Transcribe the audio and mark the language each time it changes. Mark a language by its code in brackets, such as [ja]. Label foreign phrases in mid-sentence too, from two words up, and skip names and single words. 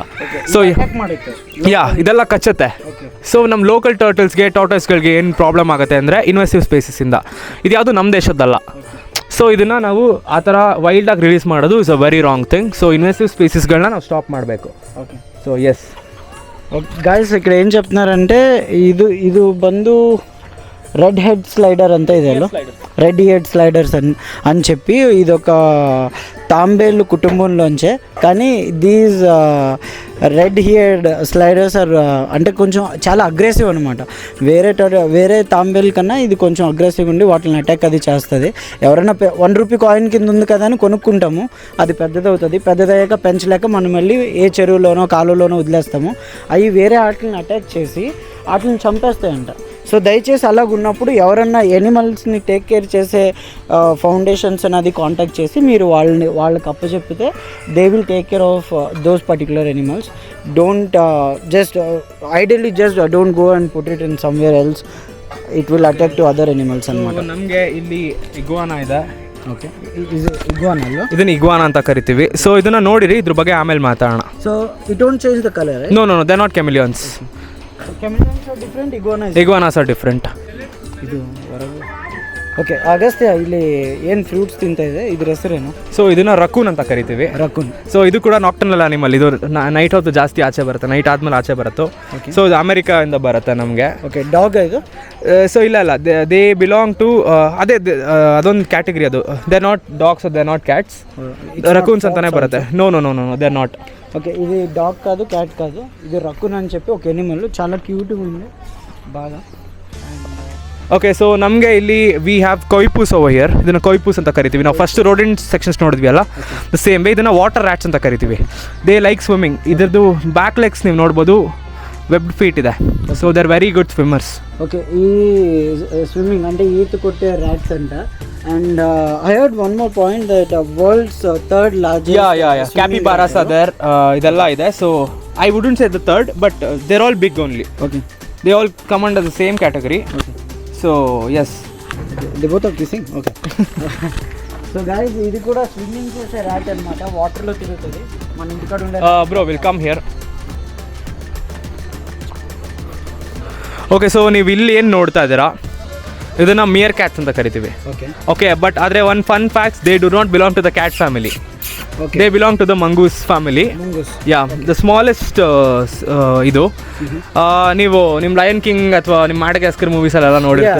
[kn] ಸೊ ಇದೆಲ್ಲ ಕಚ್ಚುತ್ತೆ. ಸೊ ನಮ್ಮ ಲೋಕಲ್ ಟರ್ಟಲ್ಸ್ಗೆ ಟಾರ್ಟಾಯ್ಸ್ಗಳಿಗೆ ಏನು ಪ್ರಾಬ್ಲಮ್ ಆಗುತ್ತೆ ಅಂದರೆ ಇನ್ವೆಸಿವ್ ಸ್ಪೀಸೀಸಿಂದ. ಇದು ಯಾವುದು ನಮ್ಮ ದೇಶದ್ದಲ್ಲ. ಸೊ ಇದನ್ನು ನಾವು ಆ ಥರ ವೈಲ್ಡಾಗಿ ರಿಲೀಸ್ ಮಾಡೋದು [en] is a very wrong thing. [kn] ಸೊ ಇನ್ವೆಸಿವ್ ಸ್ಪೀಸೀಸ್ಗಳನ್ನ ನಾವು ಸ್ಟಾಪ್ ಮಾಡಬೇಕು. [en] so yes ಗಾಯ್ಸ್, [te] ఇక్కడ ఏం చెప్తున్నారంటే ఇది ಬಂದು [en] red head slider [kn] ಅಂತ ಇದೆ ಅಲ್ಲ, [en] red head sliders [te] అని చెప్పి ఇదొక తాంబేలు కుటుంబంలోంచే. కానీ [en] these red head sliders are [te] అంటే కొంచెం చాలా అగ్రెసివ్ అనమాట. వేరే తాంబేలు కన్నా ఇది కొంచెం అగ్రెసివ్ ఉండి వాటిని అటాక్ అది చేస్తుంది. ఎవరైనా 1 రూపీ కాయిన్ కింద ఉంది కదా అని కొనుక్కుంటాము, అది పెద్దదవుతుంది. పెద్దదయ్యాక పెంచలేక మనం వెళ్ళి ఏ చెరువులోనో కాలువలోనో వదిలేస్తాము. అవి వేరే వాటిని అటాక్ చేసి వాటిని చంపేస్తాయంట. సో దయచేసి అలాగ ఉన్నప్పుడు ఎవరన్నా ఎనిమల్స్ని [en] take care [te] చేసే ఫౌండేషన్స్ అనేది కాంటాక్ట్ చేసి మీరు వాళ్ళకి అప్పచెప్పితే [en] they will take care of those particular animals. don't ideally just don't go and put it in somewhere else. it will attack to other animals అనమాట. [kn] ನಮಗೆ ಇಲ್ಲಿ ಇಗ್ವಾನಾ ಇದೆ. ಓಕೆ, ಇಗ್ವಾನಾ ಅಲ್ವಾ? ಇದನ್ನ ಇಗ್ವಾನಾ ಅಂತ ಕರಿತೀವಿ. ಸೊ ಇದನ್ನ ನೋಡಿರಿ, ಇದ್ರ ಬಗ್ಗೆ ಆಮೇಲೆ ಮಾತಾಡೋಣ. [en] so it don't change the color? no, they not chameleons. Chameleons are different, iguanas are different. [kn] ಇದು ಹೊರಗೆ ಓಕೆ ಅಗಸ್ತ್ಯ ಇಲ್ಲಿ ಏನು ಫ್ರೂಟ್ಸ್ ತಿಂತ ಇದೆ ಇದ್ರ ಹೆಸರೇನು? ಸೊ ಇದನ್ನ ರಕೂನ್ ಅಂತ ಕರಿತೀವಿ. ರಕೂನ್. ಸೊ ಇದು ಕೂಡ [en] nocturnal animal. [kn] ಇದು ನೈಟ್ ಹೊತ್ತು ಜಾಸ್ತಿ ಆಚೆ ಬರುತ್ತೆ, ನೈಟ್ ಆದ್ಮೇಲೆ ಆಚೆ ಬರುತ್ತೆ. ಸೊ ಇದು ಅಮೆರಿಕಾಯಿಂದ ಬರುತ್ತೆ ನಮಗೆ. ಓಕೆ ಡಾಗ್ ಇದು? ಸೊ ಇಲ್ಲ [en] they belong to [kn] ಅದೇ ಅದೊಂದು ಕ್ಯಾಟಗರಿ. [en] ಅದು they not dogs, they not cats, [kn] ರಕೂನ್ಸ್ ಅಂತಾನೆ ಬರುತ್ತೆ. [en] no they not. [te] ఓకే ఇది డాగ్ కాదు, క్యాట్ కాదు, ఇది రకూన్ అని చెప్పి ఒక ఎనిమల్, చాలా క్యూట్గా ఉంది బాగా. [en] ಓಕೆ ಸೊ [kn] ನಮಗೆ ಇಲ್ಲಿ [en] we have coypus over here. [kn] ಇದನ್ನು ಕೊಯ್ಪೂಸ್ ಅಂತ ಕರಿತೀವಿ ನಾವು. ಫಸ್ಟ್ [en] rodent sections [kn] ನೋಡಿದ್ವಿ ಅಲ್ಲ, [en] the same way [kn] ಇದನ್ನು [en] water rats [kn] ಅಂತ ಕರಿತೀವಿ. [en] they like swimming. [kn] ಇದ್ರದ್ದು [en] back legs [kn] ನೀವು ನೋಡ್ಬೋದು, [en] web feet [kn] ಇದೆ. [en] so they are very good swimmers. [te] ఓకే ఈ స్విమ్మింగ్ అంటే ఈత కొట్టే ర్యాట్స్ అంట. [en] and I heard one more point that world's third largest [kn] ಕ್ಯಾಪಿಬಾರಾಸ್ ಅದರ್ ಇದೆಲ್ಲ ಇದೆ. [en] so I wouldn't say the third, but they're all big only. ಓಕೆ they all come under the same category. so yes they both are kissing. [te] ఓకే సో గైస్ ఇది కూడా స్విమ్మింగ్ చేసే ర్యాట్ అన్నమాట, వాటర్లో తిరుగుతుంది. మన ఇంటికాడ ఉండే [en] bro will come here. [kn] ಓಕೆ ಸೊ ನೀವು ಇಲ್ಲಿ ಏನು ನೋಡ್ತಾ ಇದ್ದೀರಾ, ಇದನ್ನು [en] meer cats [kn] ಅಂತ ಕರಿತೀವಿ. [en] okay but ಆದರೆ one fun facts, they do not belong to the cat family. they belong to the mongoose family. ya the smallest [kn] ಇದು ನೀವು ನಿಮ್ಮ ಲಯನ್ ಕಿಂಗ್ ಅಥವಾ ನಿಮ್ಮ ಮ್ಯಾಡಗಾಸ್ಕರ್ ಮೂವೀಸಲ್ಲೆಲ್ಲ ನೋಡಿರ್ತೀರ.